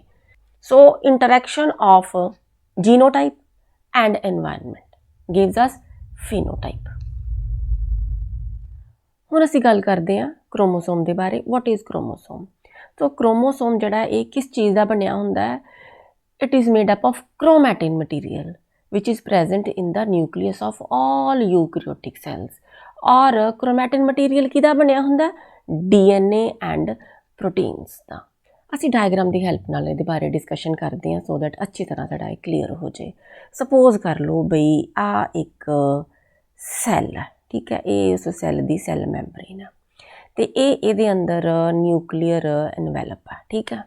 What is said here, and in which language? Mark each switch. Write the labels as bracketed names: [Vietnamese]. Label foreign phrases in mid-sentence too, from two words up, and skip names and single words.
[English] So interaction of genotype and environment gives us phenotype. [Punjabi] ਹੁਣ ਅਸੀਂ ਗੱਲ ਕਰਦੇ ਹਾਂ ਕ੍ਰੋਮੋਸੋਮ ਦੇ ਬਾਰੇ। [English] What is chromosome? [Punjabi] ਸੋ ਕ੍ਰੋਮੋਸੋਮ ਜਿਹੜਾ ਇਹ ਕਿਸ ਚੀਜ਼ ਦਾ ਬਣਿਆ ਹੁੰਦਾ ਹੈ? [English] It is made up of chromatin material which is present in the nucleus of all eukaryotic cells। [Punjabi] और [English] chromatin material [Punjabi] ਕਿਹਦਾ ਬਣਿਆ ਹੁੰਦਾ? [English] DNA and proteins [Punjabi] ਦਾ। ਅਸੀਂ ਡਾਇਗਰਾਮ ਦੀ ਹੈਲਪ ਨਾਲ ਇਹਦੇ ਬਾਰੇ ਡਿਸਕਸ਼ਨ ਕਰਦੇ ਹਾਂ [English] so that [Punjabi] ਅੱਛੀ ਤਰ੍ਹਾਂ ਸਾਡਾ ਇਹ ਕਲੀਅਰ ਹੋ ਜਾਏ। ਸਪੋਜ਼ ਕਰ ਲਓ ਬਈ ਆ ਇੱਕ ਸੈੱਲ ਹੈ, ਠੀਕ ਹੈ, ਇਹ ਉਸ ਸੈੱਲ ਦੀ ਸੈੱਲ ਮੈਂਬਰੇਨ ਹੈ, ਅਤੇ ਇਹ ਇਹਦੇ ਅੰਦਰ ਨਿਊਕਲੀਅਰ ਐਨਵੈਲਪ ਹੈ, ਠੀਕ ਹੈ।